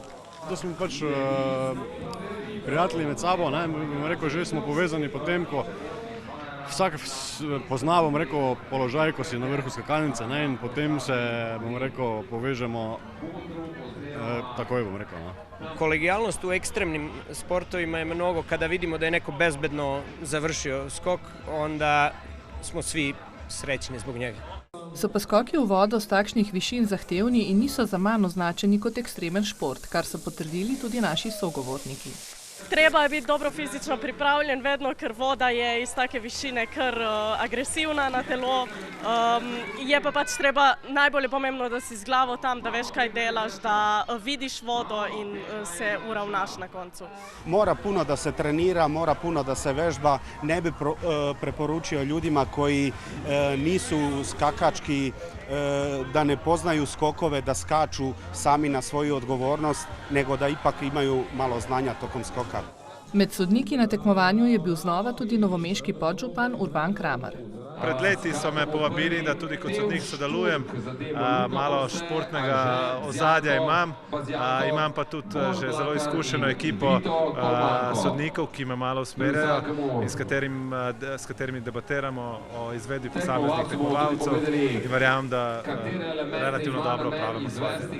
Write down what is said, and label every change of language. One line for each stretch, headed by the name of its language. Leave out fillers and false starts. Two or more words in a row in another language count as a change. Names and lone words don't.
Slovenian: To smo pač prijatelji med sabo, ne, bom rekel, že smo povezani potem, ko vsak pozna, bom rekel, položaj, ko si na vrhu skakalnice, ne, in potem se, bom rekel, povežemo takoj, bom rekel. Ne.
Serbian: Kolegijalnost u ekstremnim sportovima je mnogo. Kada vidimo da je neko bezbedno završio skok, onda smo svi srećni zbog njega.
Slovenian: So pa skoki v vodo z takšnih višin zahtevni in niso zaman označeni kot ekstremen šport, kar so potrdili tudi naši sogovorniki. Treba je biti dobro fizično pripravljen vedno, ker voda je iz take višine kar agresivna na telo. Je pa pač treba, najbolj je pomembno, da si z glavo tam, da veš kaj delaš, da vidiš vodo in se uravnaš na koncu.
Serbian: Mora puno da se trenira, mora puno da se vežba. Ne bi preporučio ljudima koji nisu skakački, da ne poznaju skokove, da skaču sami na svoju odgovornost, nego da ipak imaju malo znanja tokom skoka.
Slovenian: Med sodniki na tekmovanju je bil znova tudi novomeški podžupan Urban Kramar. Pred leti so me povabili, da tudi kot sodnik sodelujem, malo športnega ozadja imam, imam pa tudi že zelo izkušeno ekipo sodnikov, ki me malo usmerjajo in s katerimi debatiramo o izvedbi posameznih tekmovalcev in verjamem, da relativno dobro opravljamo svoje delo.